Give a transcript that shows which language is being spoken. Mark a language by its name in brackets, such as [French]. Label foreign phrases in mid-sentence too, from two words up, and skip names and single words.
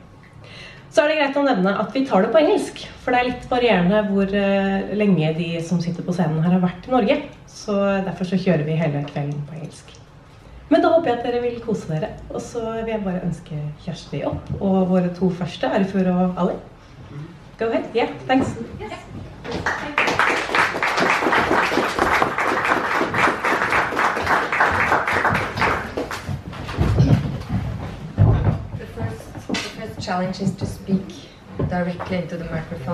[Norwegian] Så det greit å nevne at vi tar det på engelsk, for det litt varierende hvor lenge de som sitter på scenen her har vært i Norge. Så derfor så kjører vi hele kvelden på engelsk. Men da håper jeg at dere vil kose dere, og så vil jeg bare ønske Kjersti opp, og våre 2 første, Arifur og Ali. [English] Go ahead. Yeah, thanks. Yes. Challenge is to speak directly into the microphone.